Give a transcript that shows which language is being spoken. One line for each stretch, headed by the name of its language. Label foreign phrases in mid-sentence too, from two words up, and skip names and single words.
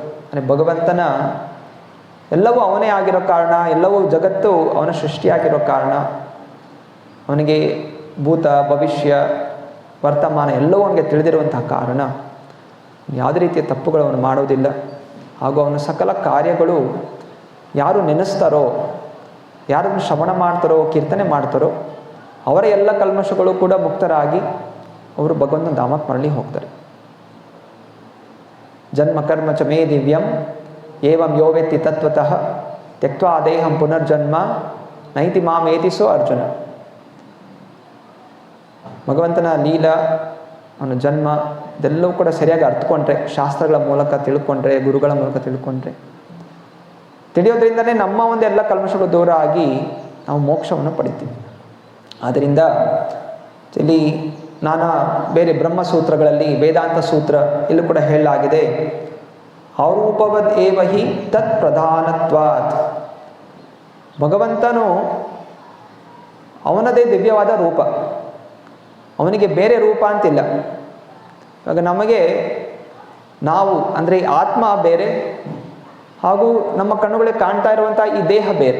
Kannada: ಅಂದರೆ ಭಗವಂತನ ಎಲ್ಲವೂ ಅವನೇ ಆಗಿರೋ ಕಾರಣ, ಎಲ್ಲವೂ ಜಗತ್ತು ಅವನ ಸೃಷ್ಟಿಯಾಗಿರೋ ಕಾರಣ, ಅವನಿಗೆ ಭೂತ ಭವಿಷ್ಯ ವರ್ತಮಾನ ಎಲ್ಲವೂ ಅವನಿಗೆ ತಿಳಿದಿರುವಂತಹ ಕಾರಣ ಯಾವುದೇ ರೀತಿಯ ತಪ್ಪುಗಳು ಅವನು ಮಾಡೋದಿಲ್ಲ. ಹಾಗೂ ಅವನ ಸಕಲ ಕಾರ್ಯಗಳು ಯಾರು ನೆನೆಸ್ತಾರೋ, ಯಾರನ್ನು ಶ್ರವಣ ಮಾಡ್ತಾರೋ, ಕೀರ್ತನೆ ಮಾಡ್ತಾರೋ, ಅವರ ಎಲ್ಲ ಕಲ್ಮಶಗಳು ಕೂಡ ಮುಕ್ತರಾಗಿ ಅವರು ಭಗವಂತನ ಧಾಮಕ್ಕೆ ಮರಳಿ ಹೋಗ್ತಾರೆ.
Sanskrit: ಜನ್ಮ ಕರ್ಮ ಚ ಮೇ ದಿವ್ಯಂ ಏವಂ ಯೋ ವೇತ್ತಿ ತತ್ವತಃ ತ್ಯಕ್ತ್ವಾ ದೇಹಂ ಪುನರ್ಜನ್ಮ ನೈತಿ ಮಾಮೇತಿ ಸೋ ಅರ್ಜುನ.
Kannada: ಭಗವಂತನ ಲೀಲಾ, ಅವನ ಜನ್ಮ ಇದೆಲ್ಲವೂ ಕೂಡ ಸರಿಯಾಗಿ ಅರ್ಥಕೊಂಡ್ರೆ, ಶಾಸ್ತ್ರಗಳ ಮೂಲಕ ತಿಳ್ಕೊಂಡ್ರೆ, ಗುರುಗಳ ಮೂಲಕ ತಿಳ್ಕೊಂಡ್ರೆ, ತಿಳಿಯೋದ್ರಿಂದನೇ ನಮ್ಮ ಒಂದೆಲ್ಲ ಕಲ್ಮಶಗಳು ದೂರ ಆಗಿ ನಾವು ಮೋಕ್ಷವನ್ನು ಪಡಿತೀವಿ. ಆದ್ದರಿಂದ ಇಲ್ಲಿ ನಾನಾ ಬೇರೆ ಬ್ರಹ್ಮಸೂತ್ರಗಳಲ್ಲಿ, ವೇದಾಂತ ಸೂತ್ರ ಇಲ್ಲೂ ಕೂಡ ಹೇಳಲಾಗಿದೆ,
Sanskrit: ಅರೂಪವದ್ ಏವ ಹಿ ತತ್ ಪ್ರಧಾನತ್ವಾತ್.
Kannada: ಭಗವಂತನು ಅವನದೇ ದಿವ್ಯವಾದ ರೂಪ, ಅವನಿಗೆ ಬೇರೆ ರೂಪ ಅಂತಿಲ್ಲ. ಇವಾಗ ನಮಗೆ ನಾವು ಅಂದರೆ ಆತ್ಮ ಬೇರೆ, ಹಾಗೂ ನಮ್ಮ ಕಣ್ಣುಗಳಿಗೆ ಕಾಣ್ತಾ ಇರುವಂಥ ಈ ದೇಹ ಬೇರೆ.